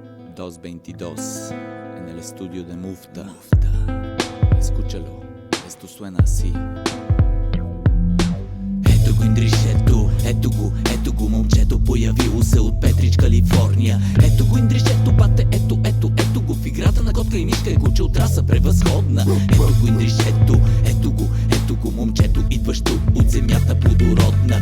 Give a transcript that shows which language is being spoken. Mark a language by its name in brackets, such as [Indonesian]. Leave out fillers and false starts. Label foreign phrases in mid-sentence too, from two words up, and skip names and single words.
[Spanish] 222 en el estudio de Mufta. Escúchalo, esto suena así. [Bulgarian] Ето го момчето, появило се от Петрич, Калифорния. Ето го индришето, бате, ето го. В играта на котка и мишка е куче от раса превъзходна. Ето го индришето, ето го момчето, идващо от земята плодородна.